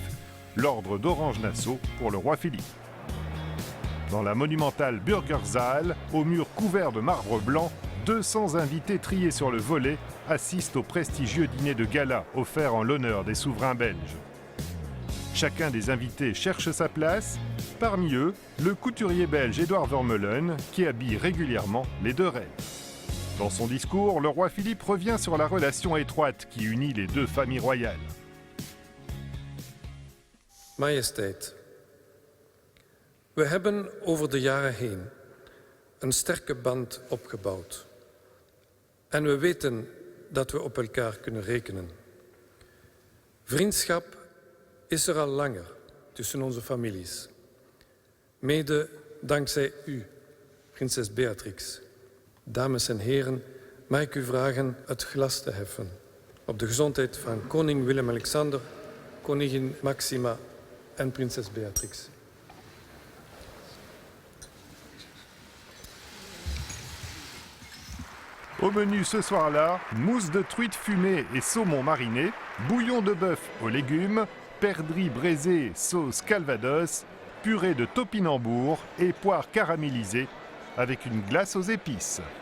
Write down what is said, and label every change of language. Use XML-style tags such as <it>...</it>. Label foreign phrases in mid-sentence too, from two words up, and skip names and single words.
<fr>L'ordre d'Orange-Nassau pour le roi Philippe. Dans la monumentale Bürgersaal, au mur couvert de marbre blanc, 200 invités triés sur le volet assistent au prestigieux dîner de gala offert en l'honneur des souverains belges. Chacun des invités cherche sa place. Parmi eux, le couturier belge Édouard Vermeulen, qui habille régulièrement les deux reines. Dans son discours, le roi Philippe revient sur la relation étroite qui unit les deux familles royales.</fr> <nl>Majesteit, we hebben over de jaren heen een sterke band opgebouwd. En we weten dat we op elkaar kunnen rekenen. Vriendschap is er al langer tussen onze families. Mede dankzij u, prinses Beatrix. Dames en heren, mag ik u vragen het glas te heffen op de gezondheid van koning Willem-Alexander, koningin Maxima en prinses Beatrix.</nl> <fr>Au menu ce soir-là, mousse de truite fumée et saumon mariné, bouillon de bœuf aux légumes, perdrix braisé sauce calvados, purée de topinambour et poires caramélisées avec une glace aux épices.</fr>